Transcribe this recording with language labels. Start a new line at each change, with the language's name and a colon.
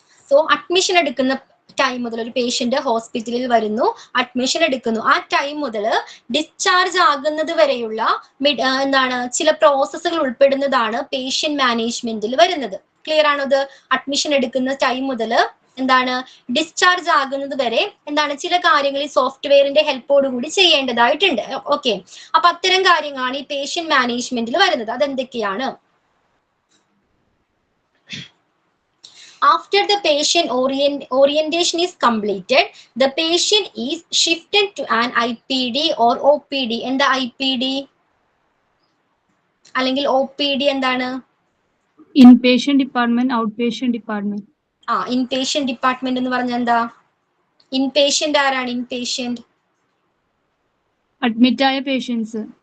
Malayalam: So admission എടുക്കുന്ന time മുതൽ ഒരു പേഷ്യന്റ് ഹോസ്പിറ്റലിൽ വരുന്നു, അഡ്മിഷൻ എടുക്കുന്നു, ആ ടൈം മുതൽ ഡിസ്ചാർജ് ആകുന്നത് വരെയുള്ള എന്താണ് ചില പ്രോസസ്സുകൾ ഉൾപ്പെടുന്നതാണ് പേഷ്യന്റ് മാനേജ്മെന്റിൽ വരുന്നത്. ക്ലിയർ ആണോ ഇത്? അഡ്മിഷൻ എടുക്കുന്ന ടൈം മുതൽ എന്താണ് ഡിസ്ചാർജ് ആകുന്നത് വരെ എന്താണ് ചില കാര്യങ്ങൾ ഈ സോഫ്റ്റ്വെയറിന്റെ ഹെൽപ്പോട് കൂടി ചെയ്യേണ്ടതായിട്ടുണ്ട്. ഓക്കെ, അപ്പൊ അത്തരം കാര്യങ്ങളാണ് ഈ പേഷ്യന്റ് മാനേജ്മെന്റിൽ വരുന്നത്. അതെന്തൊക്കെയാണ്?
English: After the patient orientation is completed, the patient is shifted to an IPD or OPD.
Malayalam: എന്താ IPD അല്ലെങ്കിൽ OPD എന്താണ്? Inpatient department, out patient department. Inpatient department എന്ന് പറഞ്ഞാൽ എന്താ? ഇൻപേഷ്യന്റ് ആരാണ്? ഇൻപേഷ്യന്റ് അഡ്മിറ്റ് ആയ പേഷ്യൻസ്.